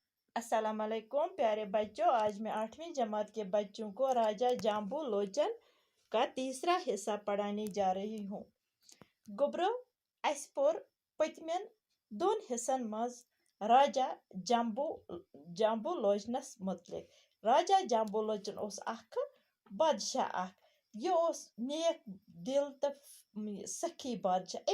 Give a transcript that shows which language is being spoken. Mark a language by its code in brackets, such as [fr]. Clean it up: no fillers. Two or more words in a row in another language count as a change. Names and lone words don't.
[ar] السلام عليكم [hi] प्यारे बच्चों। आज मैं 8वीं जमात के बच्चों को राजा जाम्बू लोचन का तीसरा हिस्सा पढ़ाने जा रही हूँ। [ks] गुब्रो अस पोर पतमेन दोन हिस्सन मज राजा जाम्बू जाम्बू लोचनस मुतलिक। राजा जाम्बू लोचन ओस अख बादशाह अख। ये ओस नेक दिल तो सखी बादशाह।